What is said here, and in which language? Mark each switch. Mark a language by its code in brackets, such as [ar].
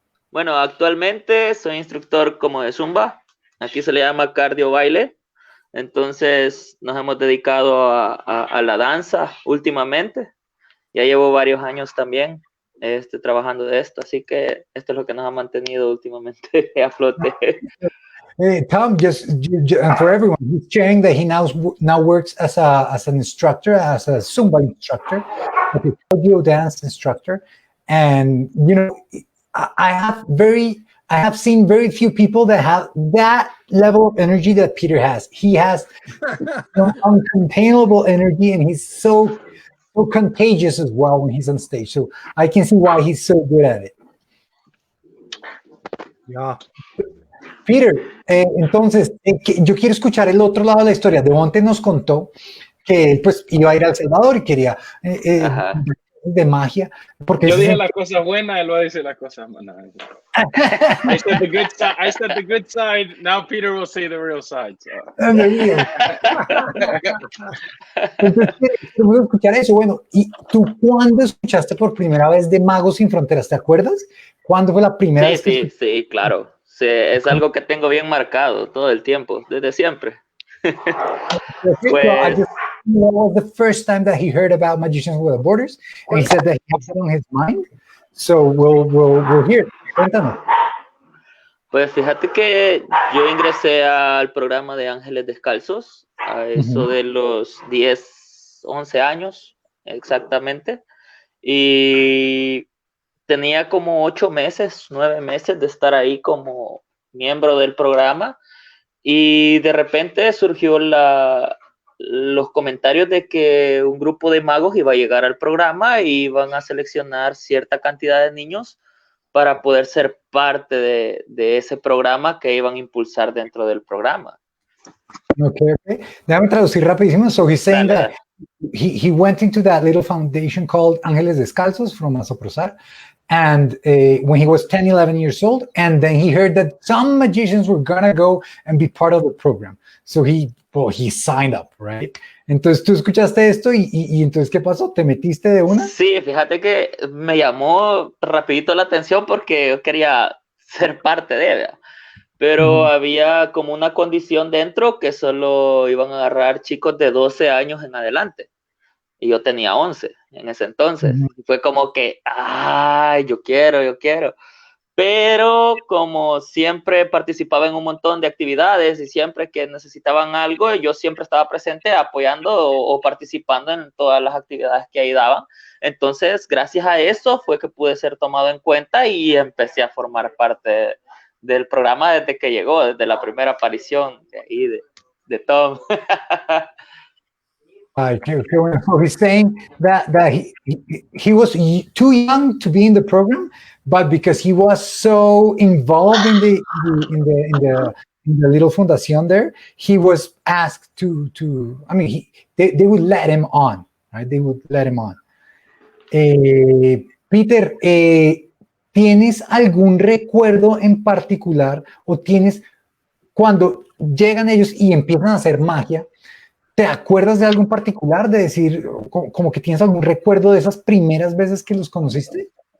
[es] Bueno, actualmente soy instructor como de Zumba. Aquí se le llama cardio baile. Entonces nos hemos dedicado a la danza últimamente. Ya llevo varios años también trabajando de esto, así que esto es lo que nos ha mantenido últimamente a flote. [en] Tom, just for everyone, he's sharing that he now works as an instructor, as a Zumba instructor, a cardio dance instructor, and I have seen very few people that have that level of energy that Peter has. He has uncontainable energy, and he's so contagious as well when he's on stage. So I can see why he's so good at it. Yeah. [es] Peter, entonces, yo quiero escuchar el otro lado de la historia. Devente nos contó que él pues iba a ir a El Salvador y quería de magia. Porque yo dije las cosas buenas, él va a decir las cosas malas. [en] I said the good side. I said the good side. Now Peter will say the real side. So. [es] Entonces, queremos escuchar eso. Bueno, ¿y tú cuándo escuchaste por primera vez de Magos Sin Fronteras? ¿Te acuerdas? ¿Cuándo fue la primera vez que Sí, claro. Sí, es algo que tengo bien marcado todo el tiempo, desde siempre. [en] I just know the first time that he heard about Magicians Without Borders, and he said that he has it on his mind. So we'll hear. [es] Cuéntanos. Pues fíjate que yo ingresé al programa de Ángeles Descalzos a eso de los 10, 11 años exactamente. Y tenía como 8 meses, 9 meses de estar ahí como miembro del programa. Y de repente surgió los comentarios de que un grupo de magos iba a llegar al programa y iban a seleccionar cierta cantidad de niños para poder ser parte de ese programa que iban a impulsar dentro del programa. [en] Okay. [es] Déjame traducir rapidísimo. [en] So he's saying that he went into that little foundation called Ángeles Descalzos from Asoprosar, and when he was 10, 11 years old, and then he heard that some magicians were gonna go and be part of the program. So he signed up, right? [es] Entonces tú escuchaste esto y entonces ¿qué pasó? ¿Te metiste de una? Sí, fíjate que me llamó rapidito la atención porque yo quería ser parte de ella. Pero había como una condición dentro que solo iban a agarrar chicos de 12 años en adelante. Y yo tenía 11 en ese entonces. Y fue como que, ay, yo quiero. Pero como siempre participaba en un montón de actividades y siempre que necesitaban algo, yo siempre estaba presente apoyando o participando en todas las actividades que ahí daban. Entonces, gracias a eso fue que pude ser tomado en cuenta y empecé a formar parte del programa desde que llegó, desde la primera aparición de ahí de Tom. [en] So he's saying that he was too young to be in the program, but because he was so involved in the little fundación there, he was asked to I mean, they would let him on, right? They would let him on. [es] Peter, ¿tienes algún recuerdo en particular o tienes cuando llegan ellos y empiezan a hacer magia? ¿Te acuerdas de algo en particular? De decir, como que tienes algún recuerdo de esas primeras veces que los conociste?